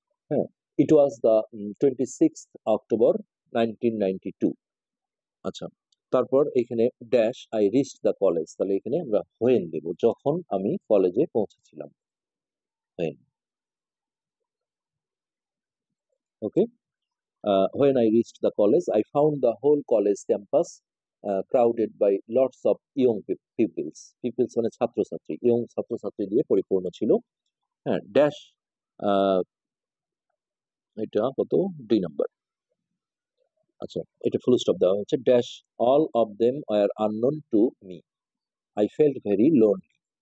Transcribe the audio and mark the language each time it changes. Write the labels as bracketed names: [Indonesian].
[English] হ্যাঁ, it was the 26th October 1992। [Bangla] আচ্ছা, তারপর এখানে dash [English] I reached the college, [Bangla] তাহলে এখানে আমরা হোয়েন দেব, যখন আমি কলেজে পৌঁছেছিলাম, when. [English] Okay, when I reached the college, I found the whole college campus crowded by lots of young pupils. [Bangla] Pupils মানে ছাত্রছাত্রী, young ছাত্রছাত্রী দিয়ে পরিপূর্ণ ছিল। হ্যাঁ, ড্যাশ এটা কত, 2 নাম্বার। আচ্ছা, এটা ফুল স্টপ দেওয়া হচ্ছে, [English] Dash all of them are unknown to me, I felt very lonely.